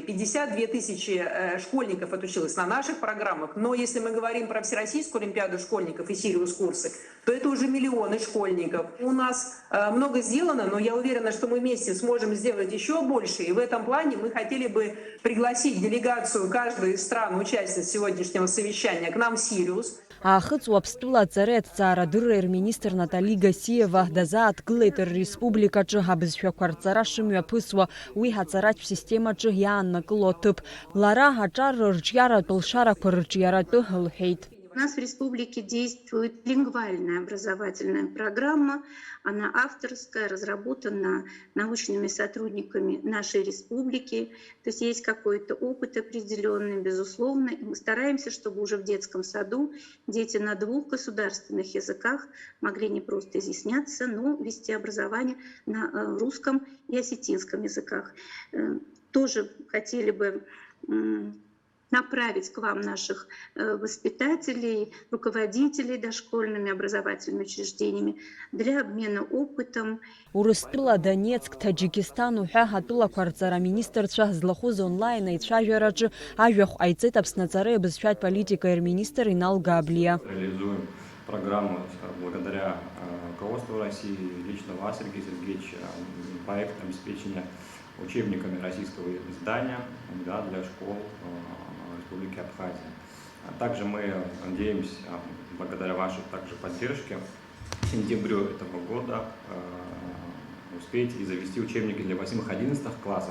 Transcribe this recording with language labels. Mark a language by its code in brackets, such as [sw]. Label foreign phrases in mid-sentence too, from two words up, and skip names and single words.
[ru] 52 тысячи школьников отучилось на наших программах, но если мы говорим про Всероссийскую олимпиаду школьников и Сириус-курсы, то это уже миллионы школьников. У нас много сделано, но я уверена, что мы вместе сможем сделать еще больше. И в этом плане мы хотели бы пригласить делегацию каждой из стран-участниц сегодняшнего совещания к нам в Сириус. [ab] Аахыҵуа Аԥстәыла аҵареи аҭҵаарадырреи рминистр Натали Гасиева дазааҭгылеит рреспубликаҿы абызшәақәа рҵара шымҩаԥысуа, уи ҳаҵаратә системаҿы иааннакыло аҭыԥ. Лара аҿар рҿиаратә лшарақәа рҿиаратәы лҳәеит. [ru] У нас в республике действует лингвальная образовательная программа. Она авторская, разработана научными сотрудниками нашей республики. То есть есть какой-то опыт определенный, безусловно. И мы стараемся, чтобы уже в детском саду дети на 2 государственных языках могли не просто изъясняться, но вести образование на русском и осетинском языках. Тоже хотели бы направить к вам наших воспитателей, руководителей дошкольными образовательными учреждениями для обмена опытом. [ab] Урыстәыла, Донецк, Таджикистан уҳәа ҳатәылақәа рҵара министрцәа злахәыз онлайн аицәажәараҿы ажәахә ҟаиҵеит Аԥсны аҵареи абызшәатә политикаи рминистр Инал Габлиа. [ru] Реализуем программу благодаря руководству России, лично вас, Сергей Сергеевич, проект обеспечения учебниками российского издания для школ Республики Абхазия. Также мы надеемся, благодаря вашей также поддержке, к сентябрю этого года успеть и завести учебники для 8-11 классов.